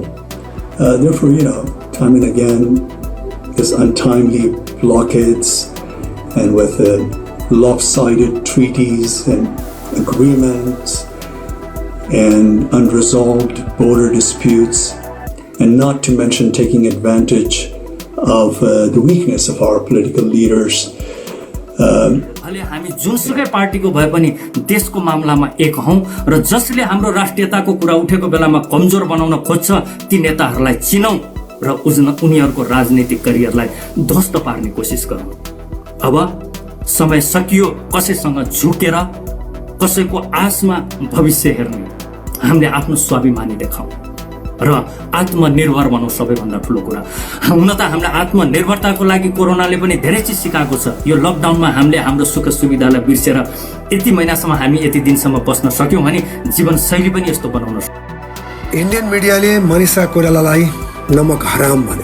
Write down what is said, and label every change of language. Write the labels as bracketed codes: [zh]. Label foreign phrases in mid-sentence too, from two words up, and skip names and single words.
[en] Therefore, time and again, this untimely blockades and with lopsided treaties and agreements and unresolved border disputes, and not to mention taking advantage of the weakness of our political leaders. [ne] अहिले हामी जुनसुकै पार्टीको भए पनि देशको मामलामा एक हौं र जसले हाम्रो राष्ट्रियताको कुरा उठेको बेलामा कमजोर बनाउन खोज्छ ती नेताहरूलाई चिनौं र उनीहरूको राजनीतिक करियरलाई ध्वस्त पार्ने कोसिस गरौं। अब समय सकियो कसैसँग झुकेर कसैको आशमा भविष्य हेर्ने। हामीले आफ्नो स्वाभिमानी देखाउँ र आत्मनिर्भर बनौं। सबैभन्दा ठूलो कुरा हुन त हामीले आत्मनिर्भरताको लागि कोरोनाले पनि धेरै चीज सिकाएको छ। यो लकडाउनमा हामीले हाम्रो सुख सुविधालाई बिर्सेर यति महिनासम्म हामी यति दिनसम्म बस्न सक्यौं भने जीवनशैली पनि यस्तो बनाउन सक्छौं। [en] Indian mediaले [ne] मनीषा कोइरालालाई नमक हराम भने।